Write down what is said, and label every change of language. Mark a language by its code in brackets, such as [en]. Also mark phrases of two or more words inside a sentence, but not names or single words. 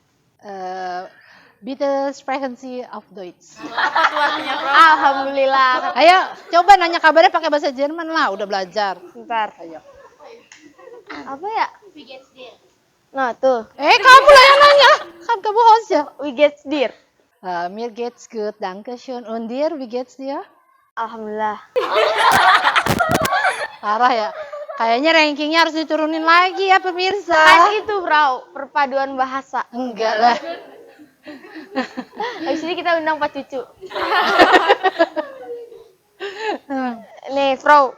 [de] Bitte sprechen Sie auf Deutsch. [id] Alhamdulillah. Ayo, coba nanya kabarnya pakai bahasa Jerman lah, udah belajar. Bentar. Ayo. Apa ya? Nah, tuh. Kamu lah yang nanya. Kan kamu host ya. [de] Wie geht's dir? Mir geht's gut, danke schön. Und dir, wie geht's dir? [id] Alhamdulillah. Parah ya. Kayaknya rankingnya harus diturunin lagi ya pemirsa. Kan itu, Frau, perpaduan bahasa. Enggak lah. Habis ini kita undang Pak Cucu. Nih, Frau.